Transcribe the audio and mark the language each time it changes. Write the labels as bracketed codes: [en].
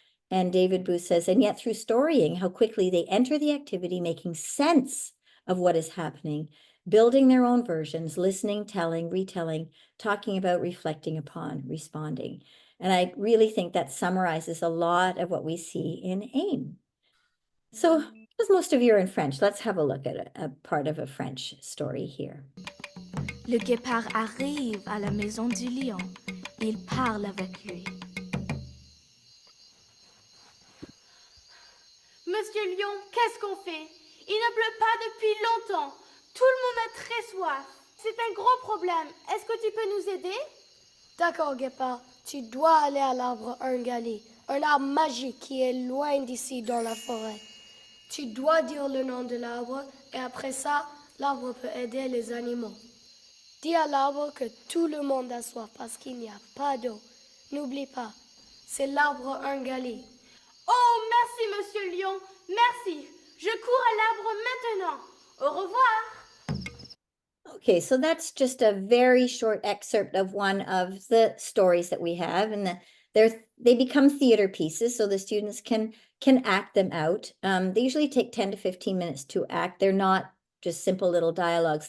[en] And David Booth says, and yet through storying, how quickly they enter the activity, making sense of what is happening, building their own versions, listening, telling, retelling, talking about, reflecting upon, responding. And I really think that summarizes a lot of what we see in AIM. So, because most of you are in French, let's have a look at a part of a French story here. [fr] Le guépard arrive à la maison du lion. Il parle avec lui. Monsieur Lion, qu'est-ce qu'on fait? Il ne pleut pas depuis longtemps. Tout le monde a très soif. C'est un gros problème. Est-ce que tu peux nous aider? D'accord, guépard. Tu dois aller à l'arbre Ungali, un arbre magique qui est loin d'ici dans la forêt. Tu dois dire le nom de l'arbre et après ça, l'arbre peut aider les animaux. Dis à l'arbre que tout le monde a soif parce qu'il n'y a pas d'eau. N'oublie pas, c'est l'arbre Ungali. Oh, merci, Monsieur Lion. Merci. Je cours à l'arbre maintenant. Au revoir. [en] Okay, so that's just a very short excerpt of one of the stories that we have, and they become theater pieces, so the students can act them out. They usually take 10 to 15 minutes to act. They're not just simple little dialogues.